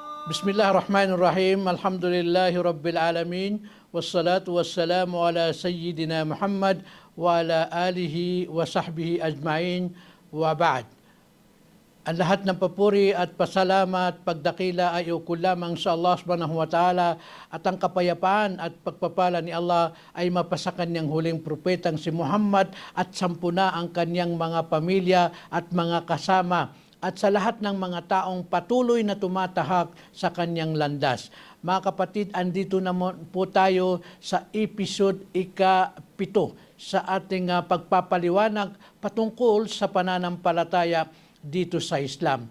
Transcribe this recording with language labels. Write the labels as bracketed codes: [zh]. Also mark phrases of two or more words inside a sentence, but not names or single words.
[ar] بسم الله الرحمن الرحيم. الحمد لله رب العالمين. والصلاة والسلام على سيدنا محمد وعلى آله وصحبه أجمعين وبعد. [tl] Ang lahat ng papuri at pasalamat, pagdakila ay ukol lamang sa Allah [ar] سبحانه وتعالى, [tl] at ang kapayapaan at pagpapala ni Allah ay mapasa kanyang huling propetang si Muhammad at sampuna ang kanyang mga pamilya at mga kasama, at sa lahat ng mga taong patuloy na tumatahak sa kanyang landas. Mga kapatid, andito na po tayo sa episode ika-7 sa ating pagpapaliwanag patungkol sa pananampalataya dito sa Islam.